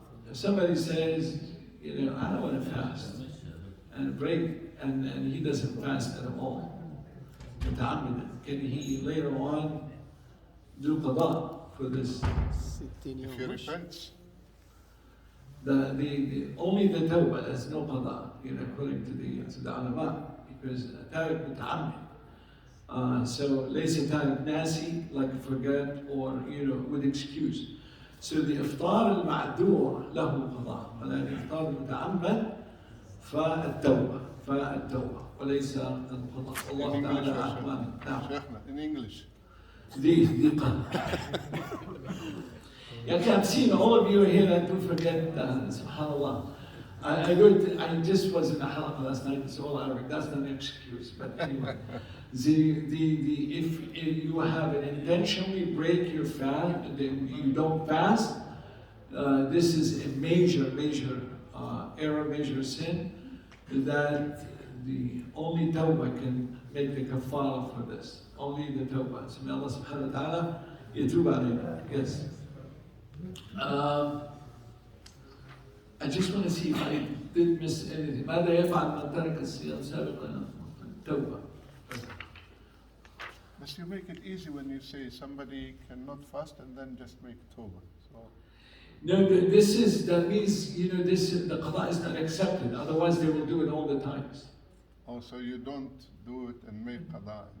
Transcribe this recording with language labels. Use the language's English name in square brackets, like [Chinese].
[English] If somebody says, I don't want to fast, and break, and he doesn't fast at all, can he later on do qada for this? 60 If he [Arabic] يوم. [English] repents, The only the tawbah, there's no qada, according to the ulama. Because [Arabic] تارك متعمد. [English] So [Arabic] ليس تارك ناسي, [English] like forget or with excuse. [Arabic] So the إفطار المعذور له قضاء، ولكن الإفطار المتعمد فالتوبة وليس القضاء. الله تعالى أعلم. نعم. شيخنا, [English] in English. [Arabic] دي قضاء. [English] I've seen all of you here that do forget, subhanallah. I just was in a halaqah last night, it's all Arabic, that's not an excuse, but anyway. If you have an intentionally break your fast, you don't fast, this is a major error, major sin, that the only tawbah can make the kafara for this. Only the tawbah. So may Allah subhanahu wa ta'ala yatub alayna. Yes. I just want to see if I did miss anything. [Arabic] ماذا يفعل من ترك الصيام سابقا؟ توبة. [English] But you make it easy when you say somebody cannot fast and then just make tawbah. So No, that means, the qada is not accepted. Otherwise they will do it all the times. also you don't do it and make qada.